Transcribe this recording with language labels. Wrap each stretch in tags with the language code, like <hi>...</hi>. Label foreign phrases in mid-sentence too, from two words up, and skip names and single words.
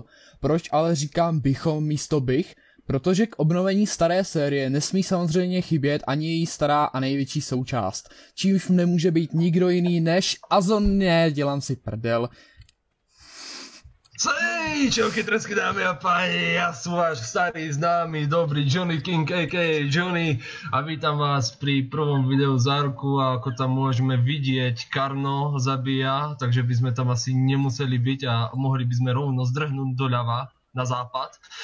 <cs>Proč ale říkám bychom místo bych? Protože k obnovení staré série nesmí samozřejmě chybět ani její stará a největší součást, čímž nemůže být nikdo jiný než Azon, dělám si prdel.</cs> <sk>Hej, čauky tresky dámy a páni, ja som váš starý známy, dobrý Johnny King a.k.a. Johnny a vítam vás pri prvom videu z Arku a ako tam môžeme vidieť, Karno zabíja, takže by sme tam asi nemuseli byť a mohli by sme rovno zdrhnúť doľava na západ.</sk>